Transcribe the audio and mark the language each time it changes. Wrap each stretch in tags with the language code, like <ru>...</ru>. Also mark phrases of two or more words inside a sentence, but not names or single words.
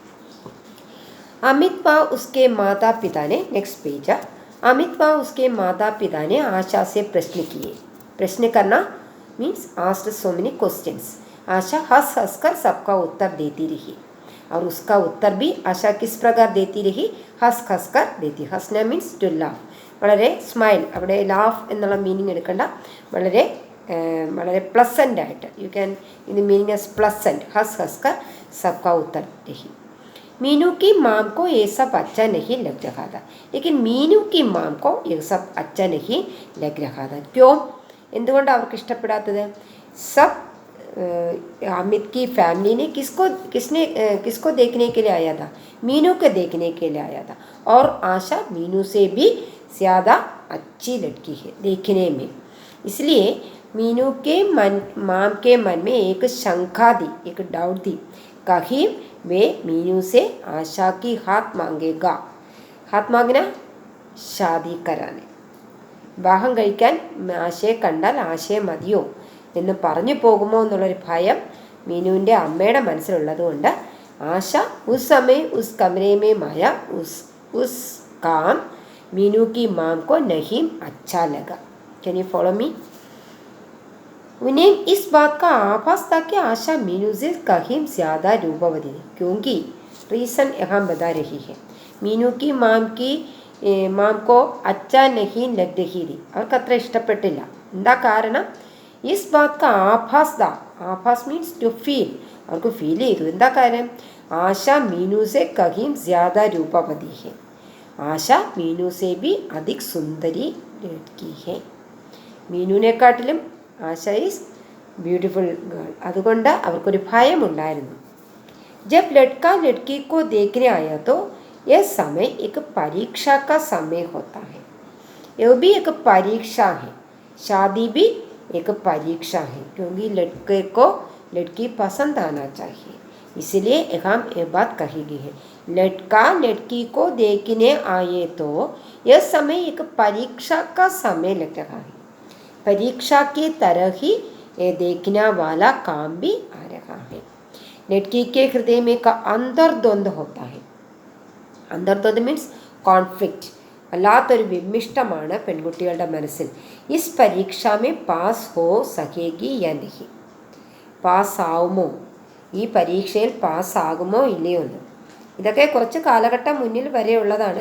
<hi>अमित व उसके माता पिता ने, नेक्स्ट पेज, अमित व उसके माता पिता ने आशा से प्रश्न किए। प्रश्न करना</hi> <en>means asked so many questions.</en> <hi>आशा हंस हंस कर सबका उत्तर देती रही और उसका उत्तर भी आशा किस प्रकार देती रही? हंस हंस कर देती। हंसना</hi> <en>means to laugh,</en> <ml>വളരെ സ്മൈൽ, അവിടെ ലാഫ് എന്നുള്ള മീനിങ് എടുക്കണ്ട, വളരെ പ്ലസൻ്റ് ആയിട്ട്</ml> <en>you can,</en> <ml>ഇത്</ml> <en>meaning as pleasant.</en> <hi>हंस हंस कर सबका उत्तर रही। मीनू की माम को ये सब अच्छा नहीं लग रहा था, लेकिन मीनू की माम को ये सब अच्छा नहीं लग रहा था। क्यों?</hi> <ml>എന്തുകൊണ്ട് അവർക്ക് ഇഷ്ടപ്പെടാത്തത്?</ml> <hi>सब अमित की फैमिली ने किसको देखने के लिए आया था? मीनू को देखने के लिए आया था। और आशा मीनू से भी ज़्यादा अच्छी लड़की है देखने में। इसलिए मीनू के माम के मन में एक शंका थी, एक डाउट थी। कहीं वे मीनू से आशा की हाथ मांगेगा। हाथ मांगना शादी कराने,</hi> <ml>വിവാഹം കഴിക്കാൻ ആശയെ കണ്ടാൽ ആശയെ മതിയോ എന്ന് പറഞ്ഞു പോകുമോ എന്നുള്ളൊരു ഭയം മീനുവിൻ്റെ അമ്മയുടെ മനസ്സിലുള്ളതുകൊണ്ട് ആശ</ml> <hi>उस समय उस कमरे में उस काम मीनू की माम को नहीं अच्छा लगा।</hi> <en>can you follow me?</en> <hi>उन्हें इस बात का आभास था कि आशा मीनू से कहीं ज़्यादा रूपवती है, क्योंकि रीज़न यहाँ बता रही है। मीनू की माम को अच्छा नहीं लग रही थी,</hi> <ml>അവർക്ക് അത്ര ഇഷ്ടപ്പെട്ടില്ല। എന്താ കാരണം?</ml> <hi>इस बात का आभास था। आभास</hi> <en>means to feel,</en> <ml>അവർക്ക് ഫീൽ ചെയ്തു। എന്താ കാര്യം?</ml> <hi>ആശ मीनू से कहीं ज़्यादा रूपवती है, ആശ मीनू से भी अधिक सुंदरी लड़की है।</hi> <ml>മീനുവിനെക്കാട്ടിലും ആശ</ml> <en>is beautiful girl.</en> <ml>അതുകൊണ്ട് അവർക്കൊരു ഭയമുണ്ടായിരുന്നു।</ml> <hi>जब लड़का लड़की को देखने आया तो यह समय एक परीक्षा का समय होता है। यह भी एक परीक्षा है, शादी भी एक परीक्षा है, क्योंकि लड़के को लड़की पसंद आना चाहिए। इसलिए यहाँ ये बात कही गई है, लड़का लड़की को देखने आए तो यह समय एक परीक्षा का समय लग रहा है। परीक्षा की तरह ही ये देखने वाला काम भी आ रहा है। लड़की के हृदय में का अंतर्द्वंद होता है।</hi> <ml>अंतर्द्वंद</ml> <en>means conflict,</en> <ml>വല്ലാത്തൊരു വിമിഷ്ടമാണ് പെൺകുട്ടികളുടെ മനസ്സിൽ.</ml> <hi>इस परीक्षा में पास हो सकेगी या नहीं,</hi> <ml>പാസ്സാവുമോ, ഈ പരീക്ഷയിൽ പാസ്സാകുമോ ഇല്ലയോ എന്ന്. ഇതൊക്കെ കുറച്ച് കാലഘട്ടം മുന്നിൽ വരെയുള്ളതാണ്.</ml>